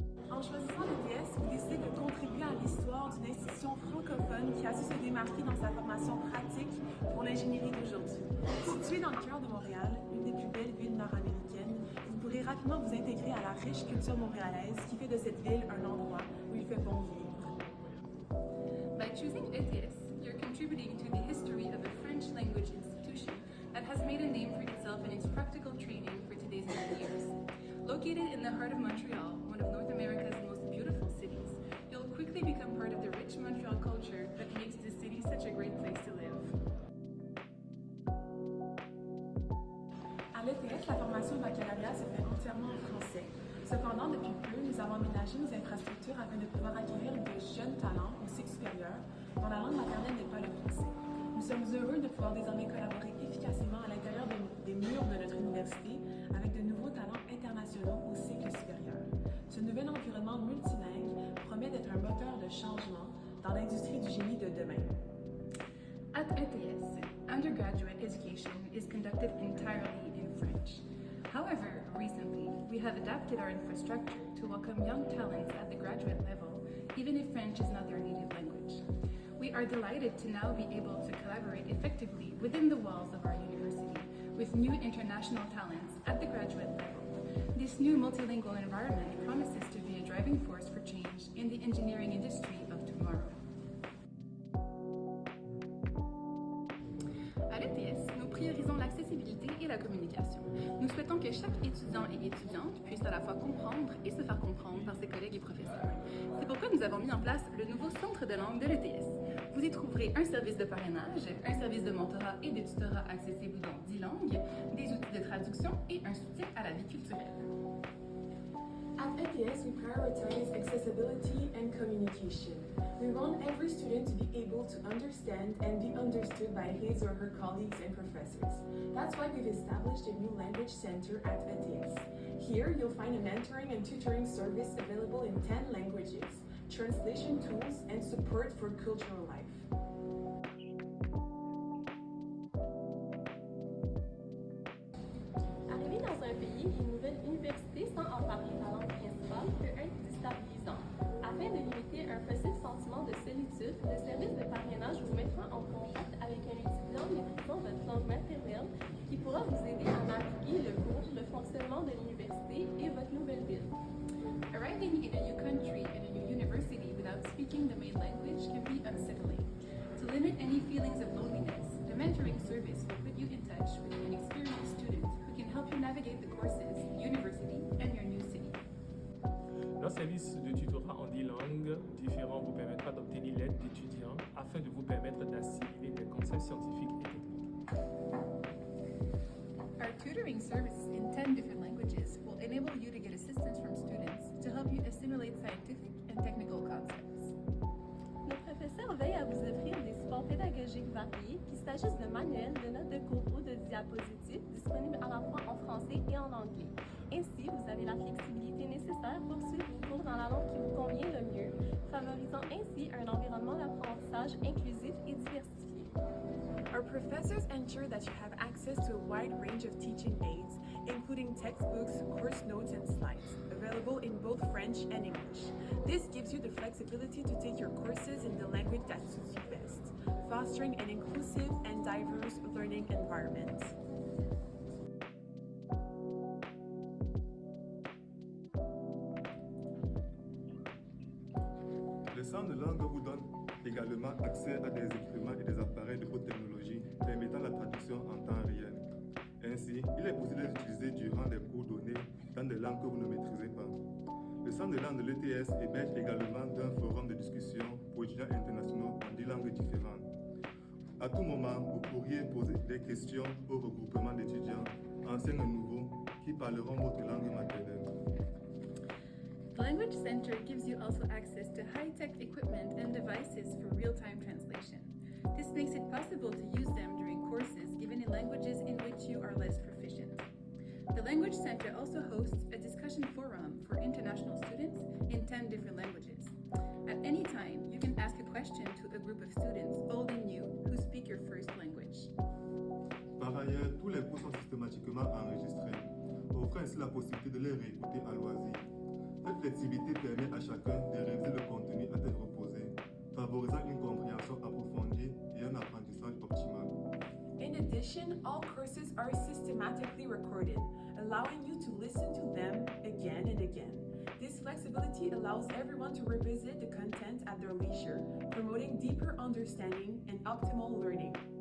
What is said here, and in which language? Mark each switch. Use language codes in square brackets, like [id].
[fr] En choisissant l'ETS, vous décidez de contribuer à l'histoire d'une institution francophone qui a su se démarquer dans sa formation pratique pour l'ingénierie d'aujourd'hui. Située dans le cœur de Montréal, une des plus belles villes nord-américaines, vous pourrez rapidement vous intégrer à la riche culture montréalaise qui fait de cette ville un endroit où il fait bon vivre. [en] By choosing ETS, you're contributing to the history of a French language institution that has made a name for itself in its practical training for today's engineers. Located in the heart of Montreal, one of North America's most beautiful cities, you'll quickly become part of the rich Montreal culture that makes this city such a great place to live. [fr] À l'ETS, la formation baccalauréat se fait entièrement en français. Cependant, depuis peu, nous avons aménagé nos infrastructures afin de pouvoir accueillir de jeunes talents au cycle supérieur dont la langue maternelle n'est pas le français. Nous sommes heureux de pouvoir désormais collaborer efficacement à l'intérieur des murs de notre université avec de nouveaux talents internationaux au cycle supérieur. Ce nouvel environnement multilingue promet d'être un moteur de changement dans l'industrie du génie de demain. [en] At ETS, undergraduate education is conducted entirely in French. However, recently, we have adapted our infrastructure to welcome young talents at the graduate level, even if French is not their native language. We are delighted to now be able to collaborate effectively within the walls of our university with new international talents at the graduate level. This new multilingual environment promises to be a driving force for change in the engineering industry of tomorrow. [fr] À l'ETS, nous priorisons l'accessibilité et la communication. Nous souhaitons que chaque étudiant et étudiante puisse à la fois comprendre et se faire comprendre par ses collègues et professeurs. C'est pourquoi nous avons mis en place le nouveau centre de langue de l'ETS. Vous y trouverez un service de parrainage, un service de mentorat et de tutorat accessible dans 10 langues, des outils de traduction et un soutien à la vie culturelle. [en] At ETS, we prioritize accessibility and communication. We want every student to be able to understand and be understood by his or her colleagues and professors. That's why we've established a new language center at ETS. Here, you'll find a mentoring and tutoring service available in 10 languages, translation tools, and support for cultural life. [fr] Arriver dans un pays et une nouvelle université sans en parler la langue principale peut être déstabilisant. Afin de limiter un possible sentiment de solitude, le service de parrainage vous mettra en contact avec un étudiant maîtrisant votre langue maternelle qui pourra vous aider à naviguer le cours, le fonctionnement de l'université et votre nouvelle ville. [en] Arriving in a new country and a new university without speaking the main language can be unsettling. To limit any feelings of loneliness, the mentoring service will put you in touch with an experienced student who can help you navigate the courses, university, and your new city. [fr] Notre service de tutorat en 10 langues différentes vous permettra d'obtenir l'aide d'étudiants afin de vous permettre d'assimiler des concepts scientifiques et techniques. [en] Our tutoring service in 10 different languages will enable you to get assistance from students to help you assimilate scientific and technical concepts. [fr] Nos professeurs veillent à vous offrir des supports pédagogiques variés, qu'il s'agisse de manuels, de notes de cours ou de diapositives disponibles à la fois en français et en anglais. Ainsi, vous avez la flexibilité nécessaire pour suivre vos cours dans la langue qui vous convient le mieux, favorisant ainsi un environnement d'apprentissage inclusif et diversifié. [en] Our professors ensure that you have access to a wide range of teaching aids, including textbooks, course notes, and slides, available in both French and English. This gives you the flexibility to take your courses in the language that suits you best, fostering an inclusive and diverse learning environment. [fr] centre de langue vous donne également accès à des équipements et des appareils de haute technologie permettant la traduction en temps réel. Ainsi, il est possible d'utiliser durant des cours donnés dans des langues que vous ne maîtrisez pas. Le centre de langue de l'ETS héberge également d'un forum de discussion pour étudiants internationaux en 10 langues différentes. À tout moment, vous pourriez poser des questions au regroupement d'étudiants, anciens et nouveaux, qui parleront votre langue maternelle. [en] The Language Center gives you also access to high-tech equipment and devices for real-time translation. This makes it possible to use them during courses given in languages in which you are less proficient. The Language Center also hosts a discussion forum for international students in 10 different languages. At any time, you can ask a question to a group of students, old and new, who speak your first language. [fr] Par ailleurs, tous les cours sont systématiquement enregistrés, offrant ainsi la possibilité de les réécouter à loisir. Cette flexibilité permet à chacun de réviser le contenu à tête reposée, favorisant une compréhension approfondie et un apprentissage optimal. [en] In addition, all courses are systematically recorded, allowing you to listen to them again and again. This flexibility allows everyone to revisit the content at their leisure, promoting deeper understanding and optimal learning.